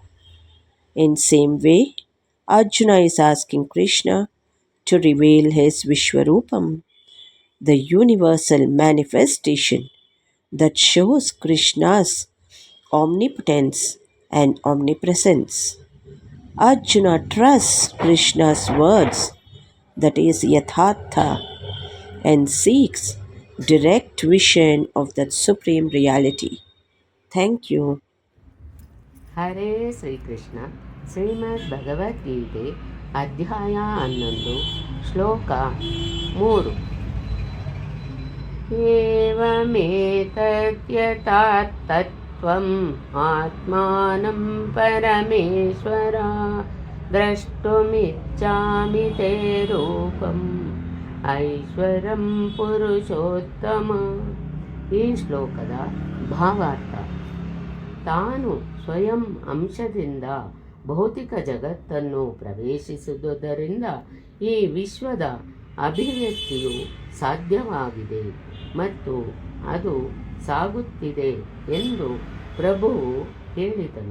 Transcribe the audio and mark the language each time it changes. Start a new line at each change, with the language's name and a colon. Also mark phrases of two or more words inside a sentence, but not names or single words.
English: In same way, Arjuna is asking Krishna to reveal his Vishwarupam, the universal manifestation that shows Krishna's omnipotence and omnipresence. Arjuna trusts Krishna's words, that is Yathatha, and seeks direct vision of that supreme reality. Thank you.
Kannada: ಹರೇ ಶ್ರೀಕೃಷ್ಣ. ಶ್ರೀಮದ್ ಭಗವದ್ಗೀತೆ ಅಧ್ಯಾಯ 11 ಶ್ಲೋಕ 3.
Sanskrit: ಏವಮೇತದ್ಯಥಾತತ್ವಂ ಆತ್ಮಾನಂ ಪರಮೇಶ್ವರ ದ್ರಷ್ಟುಮಿಚ್ಛಾಮಿ ತೇ ರೂಪಂ ಐಶ್ವರಂ ಪುರುಷೋತ್ತಮ.
Kannada: ಈ ಶ್ಲೋಕದ ಭಾವಾರ್ಥ: ತಾನು ಸ್ವಯಂ ಅಂಶದಿಂದ ಭೌತಿಕ ಜಗತ್ತನ್ನು ಪ್ರವೇಶಿಸುವುದರಿಂದ ಈ ವಿಶ್ವದ ಅಭಿವ್ಯಕ್ತಿಯು ಸಾಧ್ಯವಾಗಿದೆ ಮತ್ತು ಅದು ಸಾಗುತ್ತಿದೆ ಎಂದು ಪ್ರಭುವು ಹೇಳಿದನು.